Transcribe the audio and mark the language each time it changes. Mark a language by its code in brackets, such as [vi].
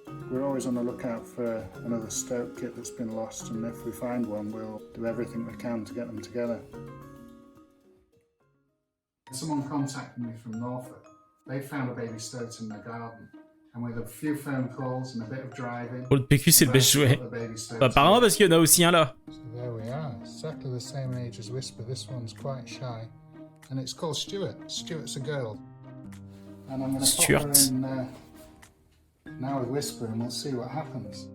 [en] We're always on the lookout for another Stoke kit that's been lost, and if we find one, we'll do everything we can to get them together. Someone contacted me from Norfolk. They found a baby stoat in their garden, and with a few phone calls and a bit of driving. [fr] Pour le PQ, c'est le best jouet. Bah, apparemment, parce qu'il y en a aussi un là. [en] So there we are, exactly the same age as Whisper. This one's quite shy, and it's called Stuart. Stuart's a girl, and I'm going to pop her in now with Whisper, and we'll see what happens.